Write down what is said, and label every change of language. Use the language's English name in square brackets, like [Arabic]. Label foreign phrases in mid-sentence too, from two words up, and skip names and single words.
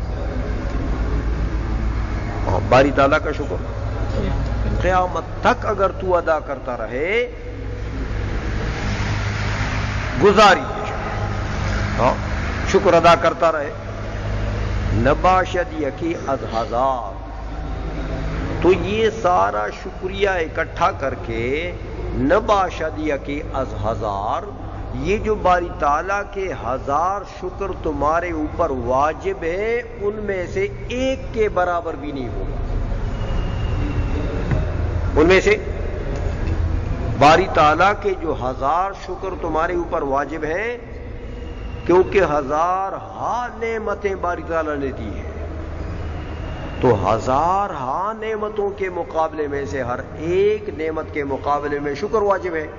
[Urdu] باری تعالیٰ کا شکر قیامت تک اگر تو ادا کرتا رہے، گزاری شکر ادا کرتا رہے. [Persian] نباشد یکی از ہزار، [Urdu] تو یہ سارا شکریہ اکٹھا کر کے [Persian] نباشد یکی از ہزار، [Urdu] یہ جو باری تعالیٰ کے 1000 شکر تمہارے اوپر واجب ہے ان میں سے ایک کے برابر بھی نہیں ہوگا. ان میں سے باری تعالیٰ کے جو 1000 شکر تمہارے اوپر واجب ہیں، کیونکہ 1000 نعمتیں باری تعالیٰ نے دی ہیں، تو 1000 نعمتوں کے مقابلے میں سے ہر ایک نعمت کے مقابلے میں شکر واجب ہے.